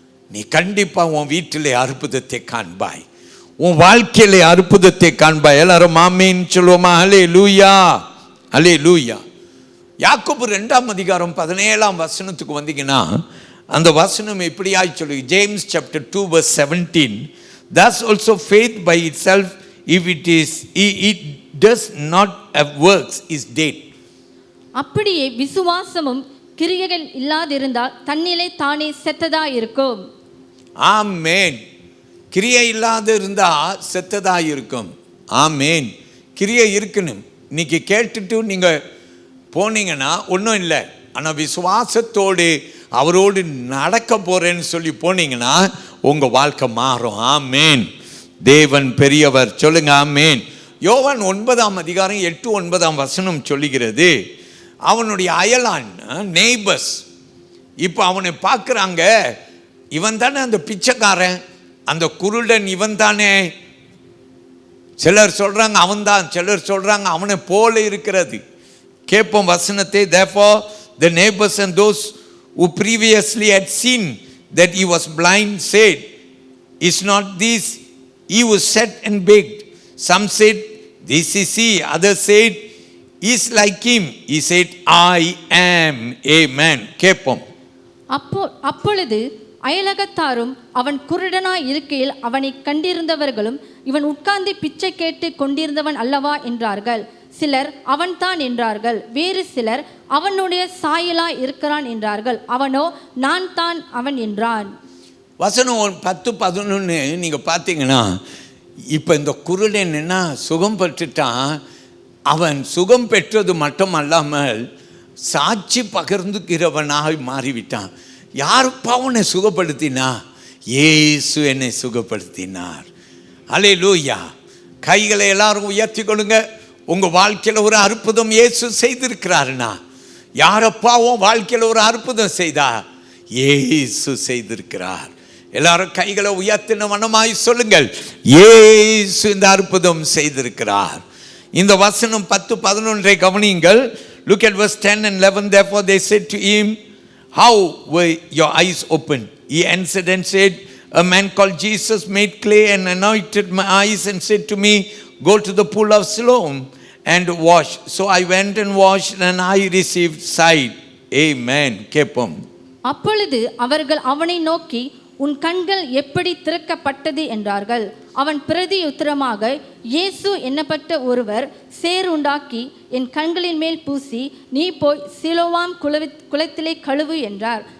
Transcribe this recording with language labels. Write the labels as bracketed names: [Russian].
[Tamil] நீ கண்டிப்பாக உன் வீட்டிலே அற்புதத்தை காண்பாய், உன் வாழ்க்கையிலே அற்புதத்தை காண்பாய். எல்லாரும் ஆமென் சொல்லுவோமா? ஹல்லேலூயா. ஹல்லேலூயா. யாக்கோபு 2ஆம் அதிகாரம் 17ஆம் வசனத்துக்கு வந்தீங்கன்னா அந்த வசனம் எப்படியாய் சொல்லு. [English] James chapter 2 verse 17, thus also faith by itself, if it does not have works, is dead. [Tamil] அப்படியே விசுவாசமும் கிரியைகள் இல்லாதிருந்தால் தன்னிலே தானே செத்ததா இருக்கும். ஆமென். கிரியை இல்லாத இருந்தா செத்ததா இருக்கும். ஆமென். கிரியை இருக்கணும். இன்னைக்கு கேட்டுட்டு நீங்க போனீங்கன்னா ஒன்றும் இல்லை, ஆனால் விசுவாசத்தோடு அவரோடு நடக்க போறேன்னு சொல்லி போனீங்கன்னா உங்கள் வாழ்க்கை மாறும். ஆமென். தேவன் பெரியவர். சொல்லுங்க ஆமென். யோவான் 9ஆம் அதிகாரம் 8-9 வசனம் சொல்லுகிறது, அவனுடைய அயலான் நெய்பர்ஸ் இப்போ அவனை பார்க்குறாங்க. இவன் தானே அந்த பிச்சைக்காரன், அந்த குருடன் இவன் தானே. சிலர் சொல்றாங்க அவன்தான், சிலர் சொல்றாங்க அவனை போல இருக்கிறது. கேட்போம் வசனத்தை. [English] Therefore the neighbors and those who previously had seen that he was blind said, is not this he who sat and begged? Some said, this is he. Others said, he is like him. He said, I am. Amen. [Tamil] கேட்போம். அப்பொழுது அயலகத்தாரும் அவன் குருடனாய் இருக்கையில் அவனை கண்டிருந்தவர்களும், இவன் உட்கார்ந்து பிச்சை கேட்டு கொண்டிருந்தவன் அல்லவா என்றார்கள். சிலர் அவன்தான் என்றார்கள். வேறு சிலர் அவனுடைய சாயலாய் இருக்கிறான் என்றார்கள். அவனோ நான் தான் அவன் என்றான். வசனம் 10-11 நீங்க பார்த்தீங்கன்னா, இப்போ இந்த குருடன் என்ன சுகம் பெற்றுட்டான். அவன் சுகம் பெற்றது மட்டும் அல்லாமல் சாட்சி பகிர்ந்துக்கிறவனாக மாறிவிட்டான். யாருப்பா உன்னை சுகப்படுத்தினா? இயேசு என்னை சுகப்படுத்தினார். அல்லேலூயா. கைகளை எல்லாரும் உயர்த்தி கொடுங்க. உங்கள் வாழ்க்கையில் ஒரு அற்புதம் இயேசு செய்திருக்கிறாருன்னா, யாரப்பாவும் வாழ்க்கையில் ஒரு அற்புதம் செய்தா? இயேசு செய்திருக்கிறார். எல்லாரும் கைகளை உயர்த்தின வண்ணமாய் சொல்லுங்கள், இயேசு இந்த அற்புதம் செய்திருக்கிறார். இந்த வசனம் 10-11 கவனியுங்கள். [English] Look at verse 10 and 11. Therefore they said to him, how were your eyes opened? He answered and said, a man called Jesus made clay and anointed my eyes and said to me, go to the pool of Siloam and wash. So I went and washed and I received sight. Amen. [Tamil] கேட்போம். அப்பொழுது அவர்கள் அவனை நோக்கி, உன் கண்கள் எப்படி திறக்கப்பட்டது என்றார்கள். அவன் பிரதியுத்தரமாக, இயேசு என்னப்பட்ட ஒருவர் சேறு உண்டாக்கி என் கண்களின் மேல் பூசி, நீ போய் சிலோவாம் குளத்திலே கழுவு என்றார்.